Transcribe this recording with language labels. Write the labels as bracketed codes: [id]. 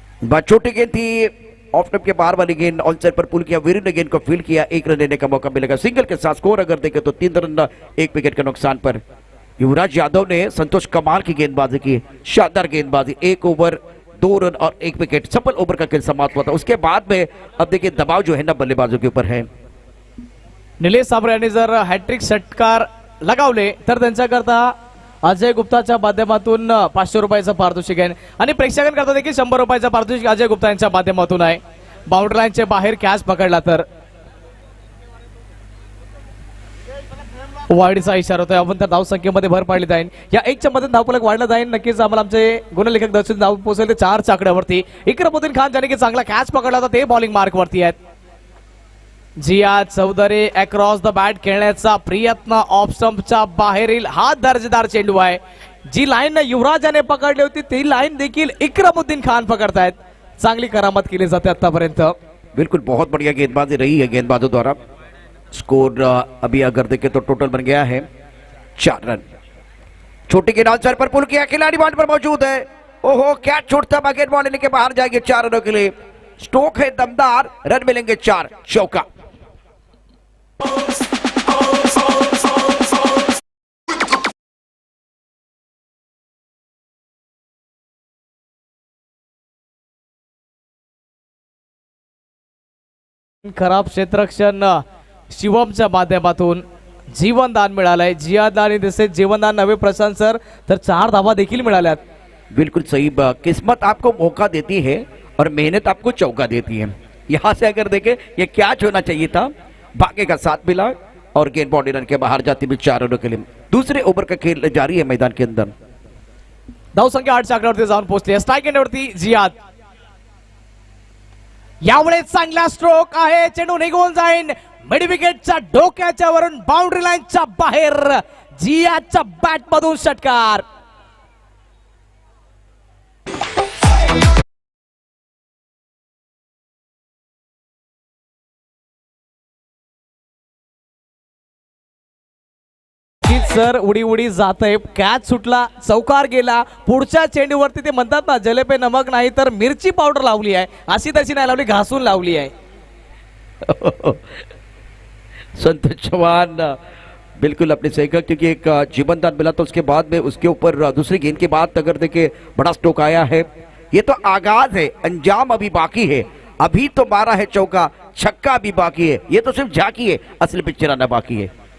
[hi] बात छोटी गेंद थी, ऑफ स्टंप के बाहर वाली गेंद ऑन साइड पर पुल किया, वीरू ने गेंद को फील्ड किया, 1 रन लेने का मौका मिलेगा। सिंगल के साथ स्कोर अगर देखें तो 3 रन 1 विकेट के नुकसान पर। युवराज यादव ने संतोष कमाल की गेंदबाजी की, शानदार गेंदबाजी, 1 ओवर 2 रन और 1 विकेट, सफल ओवर का खेल समाप्त हुआ था। उसके बाद में अब देखिए दबाव जो है ना बल्लेबाजों के ऊपर है। [mr] निलेश साबरे यांनी जर हॅट्रिक षटकार लगावले तर त्यांच्याकरता अजय गुप्ताच्या माध्यमातून 500 रुपयाचं पारितोषिक आहे आणि प्रेक्षकांकरता देखील 100 रुपयाचं पारितोषिक अजय गुप्ता यांच्या माध्यमातून आहे। बाउंड्री लाईनच्या बाहेर कॅच पकडला तर वाढीचा इशारा होता। आपण त्या धाव संख्येमध्ये भर पाडली जाईल, या 1च्या मध्ये धावफलक वाढला जाईल, नक्कीच आम्हाला आमचे गुणलेखक दर्शन धाव पोहोचले ते 4 आकड्यावरती। इकरामुद्दीन खान ज्याने की चांगला कॅच पकडला होता ते बॉलिंग मार्क वरती आहेत। Ziyad Chaudhari across the bat खेळण्याचा प्रयत्न, ऑफ स्टंपच्या बाहेरील हा दर्जेदार चेंडू आहे। जी लाईन युवराजाने पकडली होती ती लाईन देखील इकरामुद्दीन खान पकडतायत, चांगली करामत केली जाते आतापर्यंत। [hi] बिल्कुल बहुत बढ़िया गेंदबाजी रही है गेंदबाजों द्वारा। स्कोर अभी अगर देखें तो टोटल बन गया है 4 रन। छोटी गेंद आउटसाइड पर पुल किया, खिलाड़ी बॉल पर मौजूद है, ओहो क्या छोड़ता बागेट बॉल लेके बाहर जाएंगे 4 रनों के लिए। स्ट्रोक है दमदार, रन मिलेंगे 4, चौका। [mr] खराब क्षेत्ररक्षण शिवमच्या माध्यमातून जीवनदान मिळालंय। जियादला आणि दिसे जीवनदान नवे प्रशांत सर तर 4 धावा देखील मिळाल्यात। [hi] बिल्कुल सही, किस्मत आपको मौका देती है और मेहनत आपको चौका देती है। यहां से अगर देखें ये कैच होना चाहिए था, भाग्य का साथ मिला और गेंद बाउंड्री रन के बाहर जाती हुई 4 रनों के लिए। दूसरे ओवर का खेल जारी है मैदान के अंदर। [mr] धाव संख्या 8च्या आकड्यावरती जाऊन पोहोचली, स्ट्राइक एंडवरती जियाद। यावेळेस चांगला स्ट्रोक आहे, चेंडू निघून जाईल मिड विकेटच्या डोक्याच्या वरून बाउंड्री लाईनच्या बाहेर, जियादच्या बॅट मधून षटकार। सर उडी उडी जात आहे, कॅच सुटला, चौकार गेला, पुढच्या चेंडूवरती ते म्हणतात ना [hi] जलेपे नमक [mr] नाही तर मिरची पावडर लावली आहे, अशी तशी नाही लावली, घासून लावली आहे। [hi] संतोष चौहान बिल्कुल अपने सही कहा, क्योंकि एक जीवनदान मिला तो उसके बाद में उसके ऊपर दूसरी गेंद के बाद अगर देखे बड़ा स्ट्रोक आया है। ये तो आगाज है, अंजाम अभी बाकी है। अभी तो मारा है चौका, छक्का भी बाकी है, ये तो सिर्फ झांकी है, असली पिक्चर आना बाकी है।